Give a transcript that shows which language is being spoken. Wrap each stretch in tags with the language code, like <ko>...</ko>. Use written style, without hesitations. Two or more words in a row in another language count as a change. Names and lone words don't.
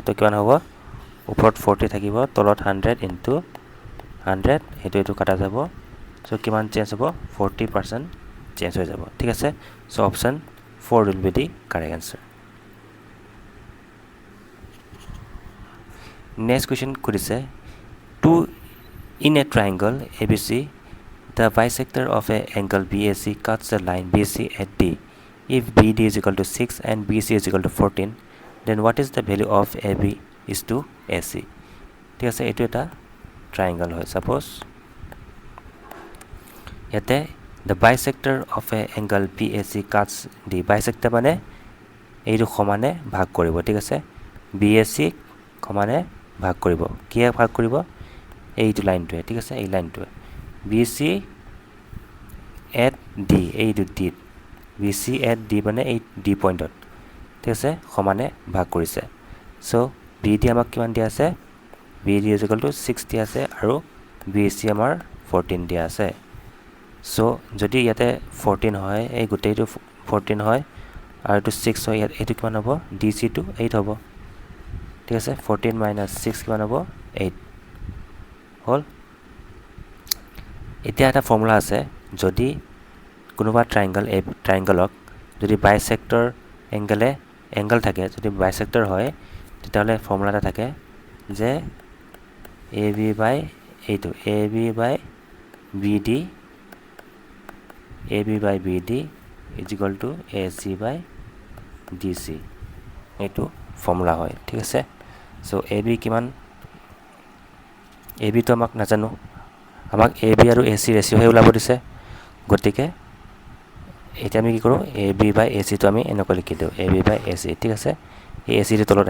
<as>তো কিমান হ'ব ওপৰত 40 থাকিব, তলত 100 ইনটু 100, এইটো কাটা যাব, চ' কিমান চেঞ্জ হ'ব 40% চেঞ্জ হৈ যাব, ঠিক আছে।</as> <en>So option 4 will be the correct answer. Next question সুধিছে two in a triangle ABC the bisector of a angle BAC cuts the line BC at D. If BD is equal to 6 and BC is equal to 14, then what is the value of AB is to AC,</en> <as>ঠিক আছে। এইটো এটা ট্ৰাইংগল হয়, ছাপ'জ ইয়াতে</as> <en>the bisector of a angle BAC cuts D,</en> <as>বাইচেক্টৰ মানে এইটো সমানে ভাগ কৰিব, ঠিক আছে। BAC সমানে ভাগ কৰিব, কিহে ভাগ কৰিব এইটো লাইনটোৱে, ঠিক আছে, এই লাইনটোৱে</as> <en>BC at D,</en> <as>এইটো ডিত</as> <en>BC at D</en> <as>মানে এই ডি পইণ্টত, ঠিক আছে, সমানে ভাগ কৰিছে। চ' BD আমাক কিমান দিয়া আছে</as> <en>BD is equal to 6</en> <as>দিয়া আছে আৰু BC আমাৰ 14 দিয়া আছে সো যদি ইয়াতে 14 হয় এই গোটেইটো 14 হয় আৰু এইটো 6 হয় এইটো কিমান হ'ব DC টো 8 হ'ব ঠিক আছে 14 minus 6 কিমান হ'ব 8 হল এতিয়া এটা ফৰ্মুলা আছে যদি কোনোবা ট্ৰায়াঙ্গলক যদি বাইসেক্টৰ এংগল থাকে যদি বাইসেক্টৰ হয় তেতিয়াহলে ফৰ্মুলা এটা থাকে যে AB by এইটো AB by BD</as> <en>is equal to AC by DC</en> <as>এইটো ফৰ্মুলা হয় ঠিক আছে সো AB কিমান AB তো আমাক নাজানো আমাক AB আৰু AC ৰেশিও হে ওলাব দিছে গতিকে এতিয়া আমি কি কৰো AB by AC তো আমি এনেকৈ লিখি দিও AB by AC ঠিক আছে এই AC ৰ তলত</as>